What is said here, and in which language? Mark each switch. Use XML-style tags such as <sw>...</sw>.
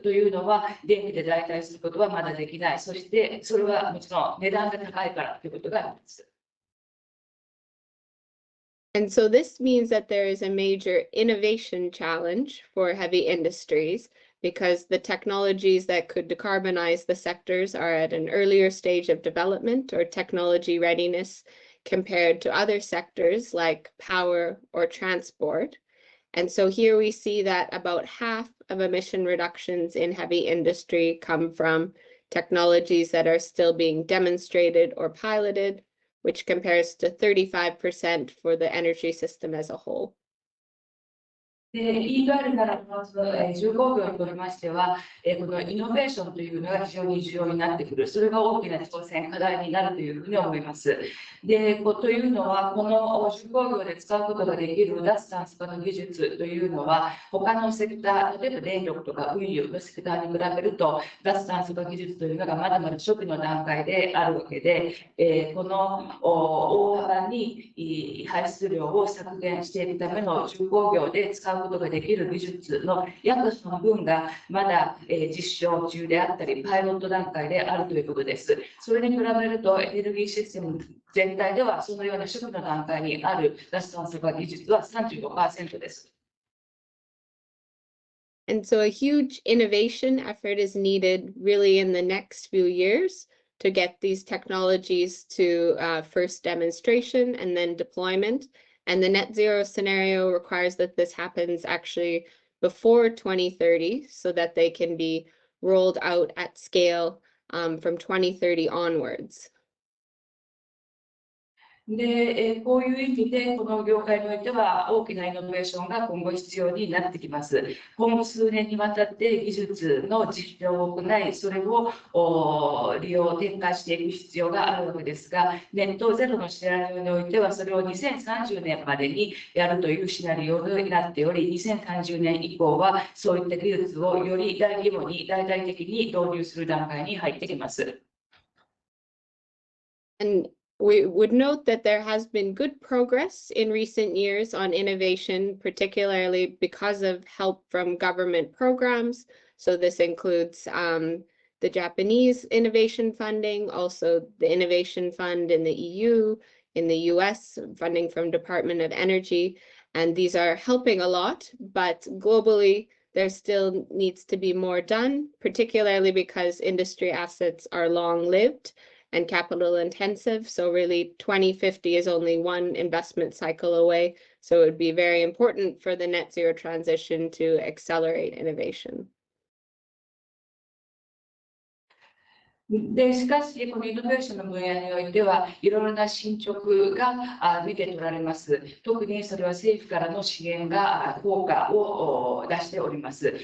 <ja>というのは、電気で代替することはまだできない。そして、それはもちろん値段が高いからということがあります。</ja> <en>And so this means that there is a major innovation challenge for heavy industries because the technologies that could decarbonize the sectors are at an earlier stage of development or technology readiness compared to other sectors like power or transport. And so here we see that about half of emission reductions in heavy industry come from technologies that are still being demonstrated or piloted, which compares to 35% for the energy system as a whole.</en> <ja>言い換えるならば、15秒にとりましては、このイノベーションというのが非常に重要になってくる、それが大きな挑戦、課題になるというふうに思います。で、というのは、この15秒で使うことができる脱炭素化の技術というのは、他のセクター、例えば電力とか運輸のセクターに比べると、脱炭素化技術というのがまだまだ初期の段階であるわけで、この大幅に排出量を削減していくための15秒で使うことができる技術の約半分がまだ実証中であったり、パイロット段階であるということです。それに比べると、エネルギーシステム全体では、そのような初期の段階にある脱炭素化技術は 35% です。</ja> <en>And so a huge innovation effort is needed really in the next few years to get these technologies to first demonstration and then deployment. And the net zero scenario requires that this happens actually before 2030 so that they can be rolled out at scale from 2030 onwards.</en> <ja>で、こういう意味で、この業界においては大きなイノベーションが今後必要になってきます。今後数年にわたって技術の実証を行い、それを利用、展開していく必要があるわけですが、ネットゼロのシナリオにおいては、それを2030年までにやるというシナリオになっており、2030年以降は、そういった技術をより大規模に、大々的に導入する段階に入ってきます。</ja> <en>And we would note that there has been good progress in recent years on innovation, particularly because of help from government programs. So this includes the Japanese innovation funding, also the innovation fund in the EU, in the US, funding from Department of Energy. And these are helping a lot, but globally, there still needs to be more done, particularly because industry assets are long-lived and capital intensive. So really 2050 is only one investment cycle away. So it would be very important for the net zero transition to accelerate innovation.</en> <ja>でしかし、このイノベーションの分野においては、いろいろな進捗が見て取られます。特にそれは政府からの支援が効果を出しております。</ja>